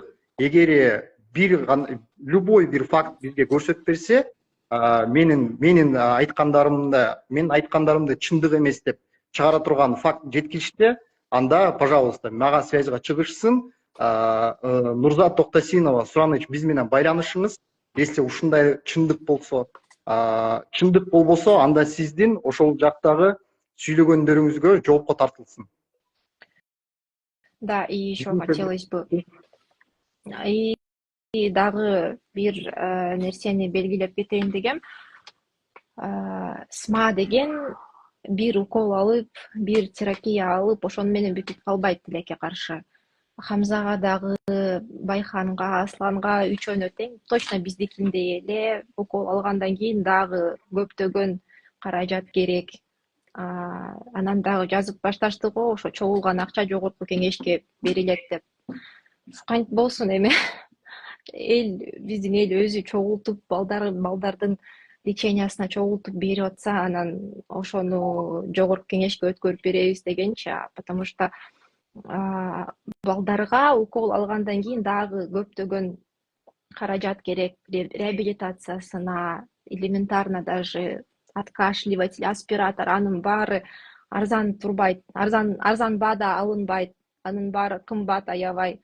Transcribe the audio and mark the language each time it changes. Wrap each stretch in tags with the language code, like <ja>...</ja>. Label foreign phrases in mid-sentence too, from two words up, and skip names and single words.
<ky>Эгер любой бир факт бизге көрсөтүп берсе, менин айткандарымды чындык эмес деп чыгара турган факт жеткилиште, анда, пожалуйста, мага связьга чыгышсын. Нурзат Токтосинова, Сураныч, биз менен байланышыңыз. Если ушундай чындык болсо, анда сиздин ошол жактагы сүйлөгөндөрүңүзгө жоопко тартылсын. Да,</ky> <ru>и еще хотелось бы</ru> <ky>и дагы бир нерсени белгилеп кетейин дегем. СМА деген бир укол алып, бир терапия алып, ошону менен бүтүп калбайт тилекке каршы. Хамзага дагы, Байханга, Асланга үчөөнө тең, точно биздикиндей эле укол алгандан кийин дагы көптөгөн каражат керек. Анан дагы жазып башташты го, ошо чогулган акча жогорку кеңешке берилет деп. Кантип болсун эми биздин эл өзү чогултуп, балдардын лечениясына чогултуп берип атса, анан ошону жогорку кеңешке өткөрүп беребиз дегенчи,</ky> <ru>потому что</ru> <ky>балдарга укол алгандан кийин дагы көптөгөн каражат керек, реабилитациясына,</ky> <ru>элементарно даже откашливатель,</ru> <ky>аспиратор, анын баары арзан турбайт, арзанба да алынбайт, анын баары кымбат аябай.</ky>